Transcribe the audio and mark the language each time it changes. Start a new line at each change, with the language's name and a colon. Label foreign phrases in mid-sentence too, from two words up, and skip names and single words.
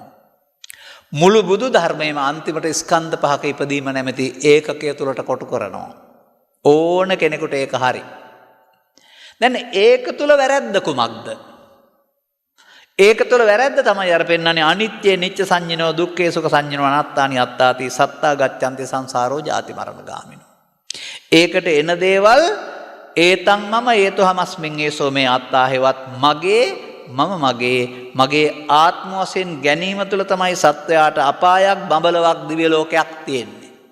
Sinhala: මුළු බුදු ධර්මයේම අන්තිමට ස්කන්ධ පහක ඉපදීම නැමැති ඒකකය තුලට කොටු කරනවා. ඕන කෙනෙකුට ඒක හරි. දැන් ඒක තුල වැරැද්ද කුමක්ද? ඒක තුල වැරැද්ද තමයි අර පෙන්නන්නේ
Pali: අනිත්‍ය නිච්ච සංඤ්ඤනෝ දුක්ඛේ සුඛ සංඤ්ඤනෝ අනාත්තානි අත්තාති සත්තා ගච්ඡanti සංසාරෝ ජාති මරණ ගාමිනෝ.
Sinhala: ඒකට එන දේවල්
Pali: ඒතං මම ඒතොහමස්මින් ඒසෝ මේ අත්තා
Sinhala: හේවත් මගේ මම මගේ ආත්ම වශයෙන් ගැනීම තුළ තමයි සත්වයාට අපායක් බඹලවක් දිව්‍ය ලෝකයක් තියෙන්නේ.